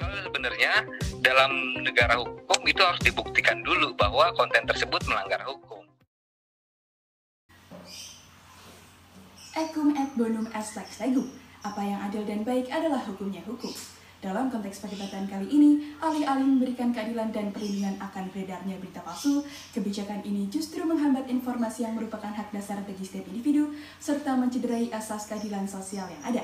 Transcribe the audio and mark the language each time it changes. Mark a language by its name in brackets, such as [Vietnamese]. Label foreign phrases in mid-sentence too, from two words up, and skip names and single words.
[Indonesian] sebenarnya dalam negara hukum itu harus dibuktikan dulu bahwa konten tersebut melanggar hukum. [Latin] Ecum et bonum est lex legum. [Indonesian] Apa yang adil dan baik adalah hukumnya hukum. Dalam konteks perdebatan kali ini, alih-alih memberikan keadilan dan perlindungan akan beredarnya berita palsu, kebijakan ini justru menghambat informasi yang merupakan hak dasar bagi setiap individu, serta mencederai asas keadilan sosial yang ada.